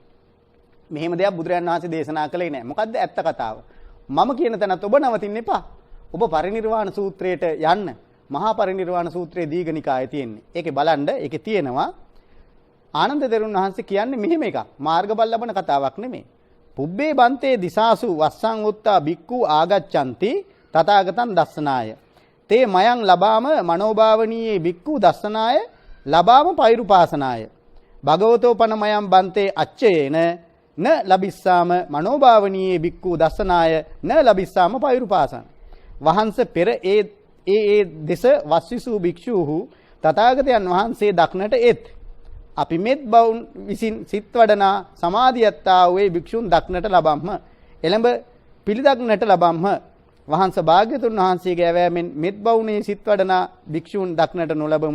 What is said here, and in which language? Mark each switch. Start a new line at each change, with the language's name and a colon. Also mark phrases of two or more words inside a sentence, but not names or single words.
Sinhala: මෙහෙම දෙයක් බුදුරජාණන් වහන්සේ දේශනා කළේ නෑ. මොකද්ද ඇත්ත කතාව? මම කියන තැනත් ඔබ නවතින්න එපා. ඔබ පරිනිර්වාණ සූත්‍රයට යන්න. මහා පරිනිර්වාණ සූත්‍රයේ දීඝනිකායේ තියෙන්නේ. ඒකේ බලන්න ඒකේ තියෙනවා ආනන්ද තෙරුන් වහන්සේ කියන්නේ මෙහෙම එකක්. මාර්ගඵල ලබන කතාවක් නෙමෙයි.
Pali: පුබ්බේ බන්තේ දිසාසු වස්සං උත්තා බික්කු ආගච්ඡanti තථාගතං දස්සනාය. තේ මයං ලබාම මනෝභාවනීයේ බික්කු දස්සනාය ලබාම පෛරුපාසනාය. භගවතෝ පන මයං බන්තේ අච්චයේන න ලබිස්සාම මනෝභාවනීයේ බික්කු දස්සනාය න ලබිස්සාම පෛරුපාසන.
Sinhala: වහන්ස පෙර ඒ දෙස වස්විසු භික්ෂූහු තථාගතයන් වහන්සේ දක්නට එත්. අපි මෙත් බවුන් විසින් සිත් වඩනා සමාධියත්තා වේ භික්ෂුන් දක්නට ලබම්ම. එළඹ පිළිදක්නට ලබම්ම. වහන්ස භාග්‍යතුන් වහන්සේගේ ඇවෑමෙන් මෙත් බවුනේ සිත් වඩනා භික්ෂුන් දක්නට නොලබමු.